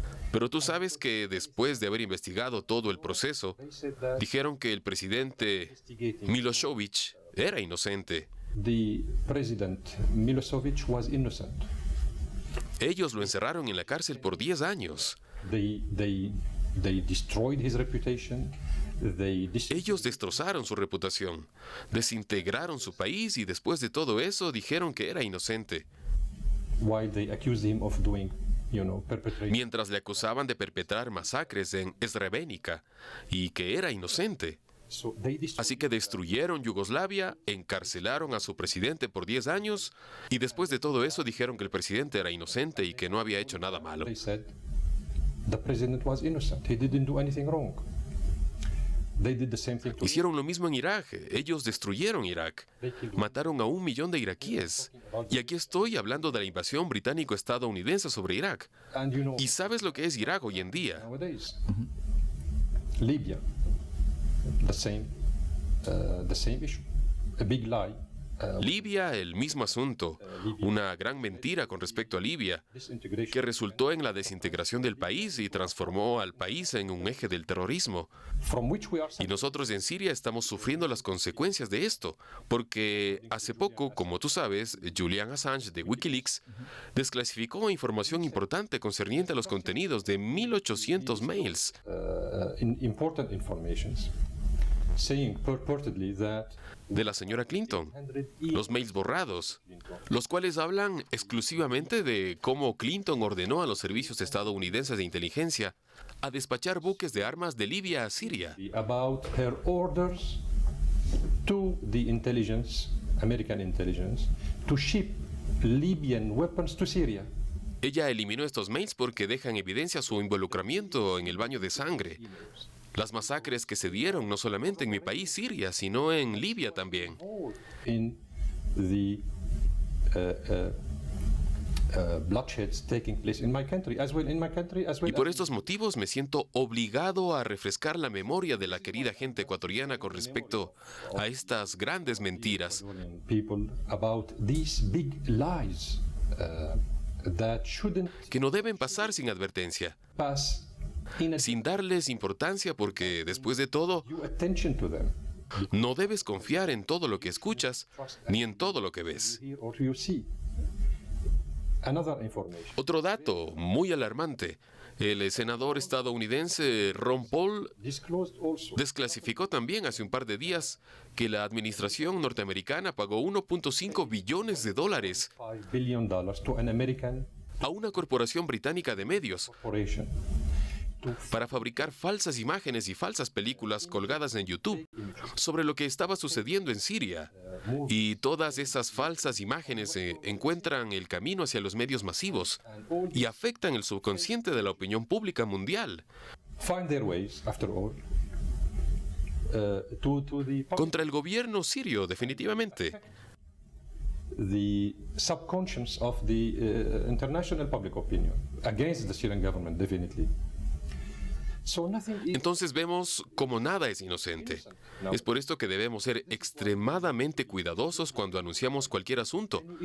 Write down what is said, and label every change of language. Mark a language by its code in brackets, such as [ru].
[es] Pero tú sabes que después de haber investigado todo el proceso, dijeron que el presidente Milošević era inocente [en] The president Milosevic was innocent. [es] Ellos lo encerraron en la cárcel por 10 años. [en] They destroyed his reputation. [es] Ellos destrozaron su reputación, desintegraron su país y después de todo eso dijeron que era inocente. [en] While they accused him of doing, [es] Mientras le acusaban de perpetrar masacres en Srebrenica y que era inocente. Así que destruyeron Yugoslavia, encarcelaron a su presidente por 10 años y después de todo eso dijeron que el presidente era inocente y que no había hecho nada malo. [en] They said the president was innocent. He didn't do anything wrong. They did the same thing to [es] Hicieron lo mismo en Irak. Ellos destruyeron Irak. Mataron a 1 millón de iraquíes. Y aquí estoy hablando de la invasión británico-estadounidense sobre Irak. [en] And [es] ¿Y sabes lo que es Irak hoy en día? [en] nowadays, Libya, the same issue, a big lie. [es] Libia, el mismo asunto. Una gran mentira con respecto a Libia, que resultó en la desintegración del país y transformó al país en un eje del terrorismo. [en] From which we are [es] Y nosotros en Siria estamos sufriendo las consecuencias de esto, porque hace poco, como tú sabes, Julian Assange de Wikileaks desclasificó información importante concerniente a los contenidos de 1.800 mails. [en] important informations saying purportedly that [es] De la señora Clinton, los mails borrados, los cuales hablan exclusivamente de cómo Clinton ordenó a los servicios estadounidenses de inteligencia a despachar buques de armas de Libia a Siria. [en] about her orders to the intelligence, American intelligence, to ship Libyan weapons to Syria. [es] Ella eliminó estos mails porque dejan evidencia su involucramiento en el baño de sangre. Las masacres que se dieron no solamente en mi país, Siria, sino en Libia también. [en] In the bloodsheds taking place in my country as well. [es] Y por estos motivos me siento obligado a refrescar la memoria de la querida gente ecuatoriana con respecto a estas grandes mentiras. [en] People about these big lies that shouldn't [es] Que no deben pasar sin advertencia, [en] pass in [es] sin darles importancia porque, después de todo, [en] due attention to them. [es] no debes confiar en todo lo que escuchas ni en todo lo que ves. [en] Here or you see. Another information. [es] Otro dato muy alarmante. El senador estadounidense Ron Paul [en] Disclosed also [es] desclasificó también hace un par de días que la administración norteamericana pagó $1.5 billones [en] $5 billion to an American [es] a una corporación británica de medios [en] corporation [es] para fabricar falsas imágenes y falsas películas colgadas en YouTube sobre lo que estaba sucediendo en Siria. Y todas esas falsas imágenes encuentran el camino hacia los medios masivos y afectan el subconsciente de la opinión pública mundial. [en] find their ways, after all, to [es] Contra el gobierno sirio, definitivamente. [en] the subconscious of the international public opinion against the Syrian government, definitely. So nothing is [es] Entonces vemos como nada es inocente. Es por esto que debemos ser extremadamente cuidadosos cuando anunciamos cualquier asunto.